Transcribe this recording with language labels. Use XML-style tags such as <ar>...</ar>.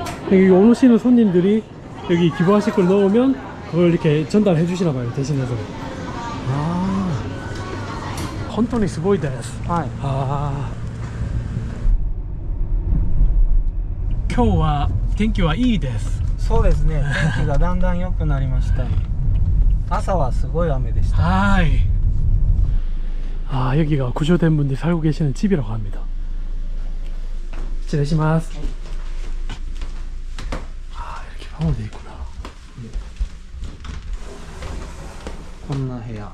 <ko>여기 오시는 손님들이 여기 기부하실 걸 넣으면 그걸 이렇게 전달해 주시나 봐요, 대신해서.</ko> <ja>아, 혼돈이 스고이 데스. はい。 아, 今日は天気はいいです。そうですね。天気がだんだん良くなりました。朝はすごい雨でした。 하이.</ja> <ko>아, 여기가 구조된 분들이 살고 계시는 집이라고 합니다.</ko> <ja>실례시마스.</ja> <ko>아, 이렇게 방으로 돼 있구나.</ko> <ja>こんな部屋。</ja>